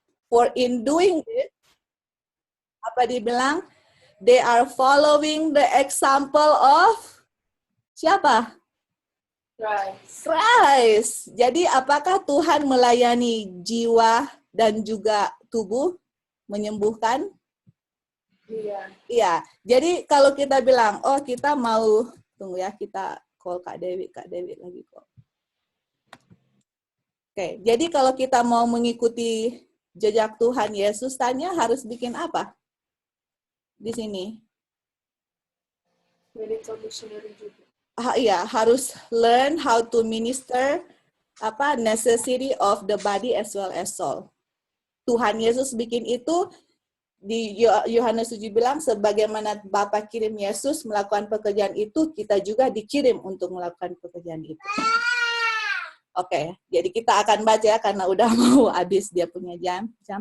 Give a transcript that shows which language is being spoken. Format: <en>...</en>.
<en>For in doing this,</en> <id>apa dibilang?</id> <en>They are following the example of</en> <id>siapa?</id> <en>Christ.</en> <id>Jadi apakah Tuhan melayani jiwa dan juga tubuh, menyembuhkan? Iya. Iya. Jadi kalau kita bilang, oh kita mau, tunggu ya, kita call Kak Dewi lagi kok. Oke, jadi kalau kita mau mengikuti jejak Tuhan Yesus, tanya harus bikin apa? Di sini. Medical missionary juga. Iya, harus</id> <en>learn how to minister</en> <id>apa</id> <en>necessity of the body as well as soul.</en> <id>Tuhan Yesus bikin itu di Yohanes 7 bilang sebagaimana Bapa kirim Yesus melakukan pekerjaan itu, kita juga dikirim untuk melakukan pekerjaan itu. Oke, jadi kita akan baca ya karena udah mau habis dia punya jam.</id>